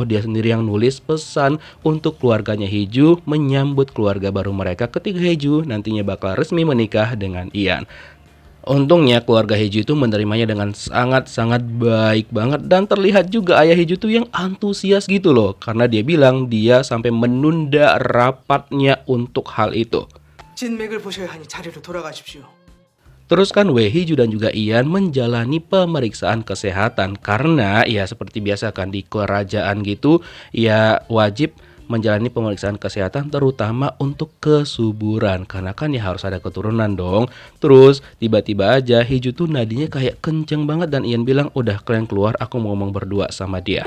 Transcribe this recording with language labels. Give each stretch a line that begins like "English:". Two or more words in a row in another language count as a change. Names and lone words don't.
Indonesian: Dia sendiri yang nulis pesan untuk keluarganya Hiju menyambut keluarga baru mereka ketika Hiju nantinya bakal resmi menikah dengan Ian. Untungnya keluarga Hiju itu menerimanya dengan sangat-sangat baik banget dan terlihat juga ayah Hiju tuh yang antusias gitu loh karena dia bilang dia sampai menunda rapatnya untuk hal itu.
Korean: 진맥을 보셔야 하니 자리로 돌아가십시오.
Indonesian: Terus kan Wei Hiju dan juga Ian menjalani pemeriksaan kesehatan karena ya seperti biasa kan di kerajaan gitu ya wajib menjalani pemeriksaan kesehatan terutama untuk kesuburan karena kan ya harus ada keturunan dong. Terus tiba-tiba aja Hiju tuh nadinya kayak kenceng banget dan Ian bilang udah kalian keluar aku mau ngomong berdua sama dia.